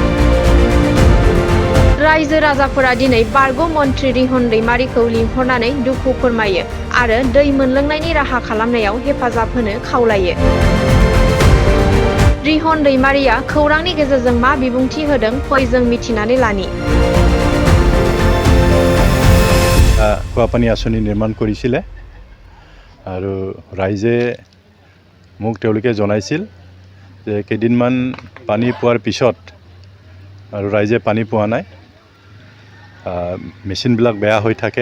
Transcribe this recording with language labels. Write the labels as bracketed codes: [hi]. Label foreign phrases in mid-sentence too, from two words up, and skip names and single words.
[brx] रायजो राजाफोरा दिनै बारग' मन्त्रि रिहन दैमारिखौ लिंहरनानै दुखु फोरमायो आरो दै मोनलोंनायनि राहा खालामनायाव हेफाजाब होनो खावलायो। रिहन दैमारिया खौरांनि गेजेरजों मा बिबुंथि होदों फै जों मिथिनानै लानि। [as] খোৱাপানী আঁচনি নিৰ্মাণ কৰিছিলে আৰু ৰাইজে মোক তেওঁলোকে জনাইছিল যে কেইদিনমান পানী পোৱাৰ পিছত আৰু ৰাইজে পানী পোৱা নাই, মেচিনবিলাক বেয়া হৈ থাকে।